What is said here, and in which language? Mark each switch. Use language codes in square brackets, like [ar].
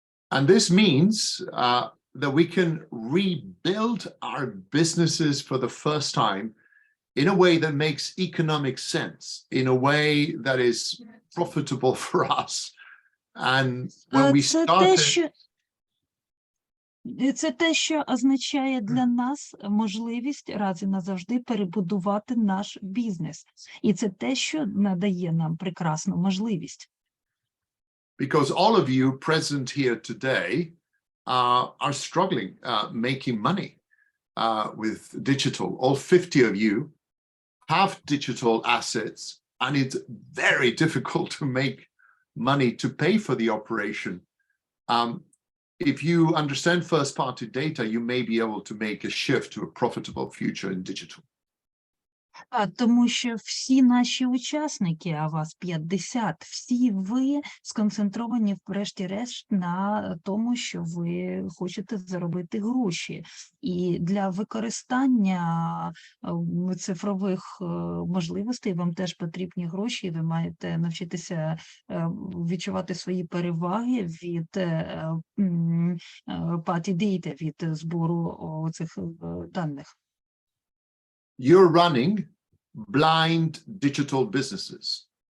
[en] And this means that we can rebuild our businesses for the first time in a way that makes economic sense, in a way that is profitable for us. And when we started... [uk] Це те, що означає для нас можливість раз і назавжди перебудувати наш бізнес. І це те, що надає нам прекрасну можливість. [en] Because all of you present here today are struggling making money with digital. All 50 of you have digital assets, and it's very difficult to make money to pay for the operation. If you understand first-party data, you may be able to make a shift to a profitable future in digital. [uk] Тому що всі наші учасники, а вас 50, всі ви сконцентровані врешті-решт на тому, що ви хочете заробити гроші. І для використання цифрових можливостей вам теж потрібні гроші, і ви маєте навчитися відчувати свої переваги від party data, від збору цих даних. [en] You're running blind digital businesses.